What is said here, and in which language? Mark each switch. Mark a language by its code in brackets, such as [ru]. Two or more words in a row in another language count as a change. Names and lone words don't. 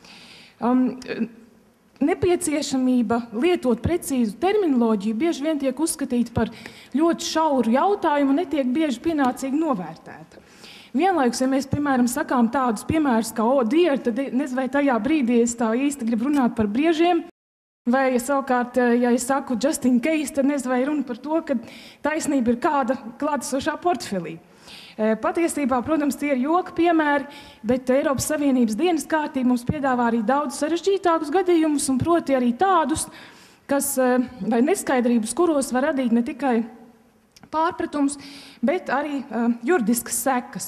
[lv] Nepieciešamība lietot precīzu terminoloģiju bieži vien tiek uzskatīta par ļoti šauru jautājumu un netiek bieži pienācīgi novērtēta. Vienlaikus, ja mēs, piemēram, sakām tādus piemērus kā [en] oh dear, [lv] tad nezinu, vai tajā brīdī es tā īsti gribu runāt par briežiem, vai savukārt, ja es saku [en] just in case, [lv] tad nezinu, vai runa par to, ka taisnība ir kāda klātesošā portfelī. Patiesībā, protams, tie ir joka piemēri, bet Eiropas Savienības dienas kārtība mums piedāvā arī daudz sarežģītākus gadījumus, un proti arī tādus, kas, vai neskaidrības, kuros var radīt ne tikai pārpratums, bet arī juridiskas sekas.